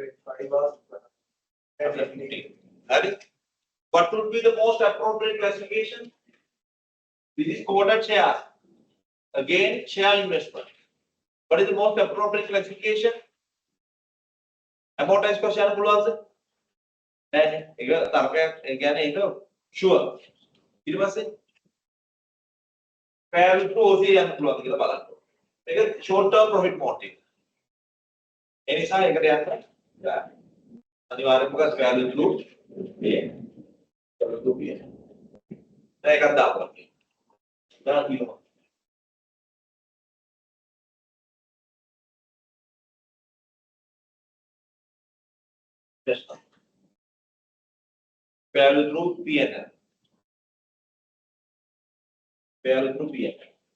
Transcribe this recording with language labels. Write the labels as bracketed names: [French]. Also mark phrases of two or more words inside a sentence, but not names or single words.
[English] was 50. What would be the most appropriate classification? This is quoted share. Again, share investment. What is the most appropriate classification? Amortized cost share පුළුවන්ද? [Sinhala] නෑනේ. Sure. ඊට පස්සේ [English] fair value through OCI [Sinhala] යන්න පුළුවන්ද කියලා බලන්න. [English] මේක short term profit motive. [Sinhala] ඒ නිසා ඒකට යන්න අනිවාර්යයෙන්ම [English] fair value through PN. [Sinhala] ඒකත් දාපුවා. දාලා කියනවා. [English] Fair through PNL. Fair through PNL.